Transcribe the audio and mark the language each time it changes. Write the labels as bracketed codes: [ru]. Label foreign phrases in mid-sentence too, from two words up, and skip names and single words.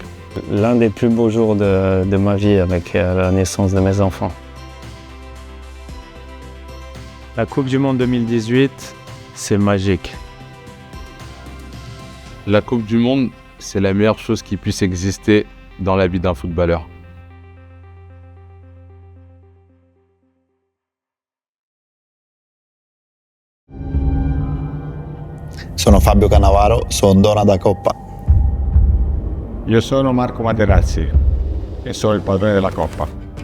[fr] L'un des plus beaux jours de ma vie avec la naissance de mes enfants. La Coupe du Monde 2018, c'est magique. La Coupe du Monde, c'est la meilleure chose qui puisse exister dans la vie d'un footballeur. [it] Sono Fabio Cannavaro, sono donna da Coppa. Io sono Marco Materazzi e sono il padrone della Coppa.